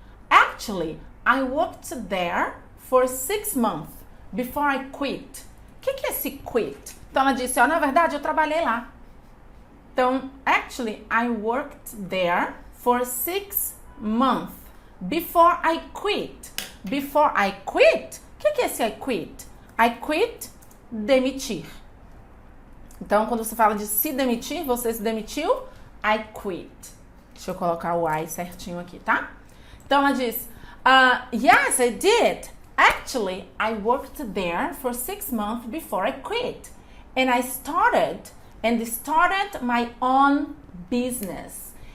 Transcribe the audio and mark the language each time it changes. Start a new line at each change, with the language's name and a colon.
English: Actually, I worked there for 6 months before I quit.
Portuguese: O que é esse quit? Então, ela disse, ó, na verdade, eu trabalhei lá. Então,
English: actually, I worked there for 6 months before I quit. Before I quit?
Portuguese: O que é esse
English: I quit? I quit,
Portuguese: demitir. Então, quando você fala de se demitir, você se demitiu,
English: I quit.
Portuguese: Deixa eu colocar o I certinho aqui, tá? Então, ela diz,
English: Yes, I did. Actually, I worked there for 6 months before I quit. And I started my own business.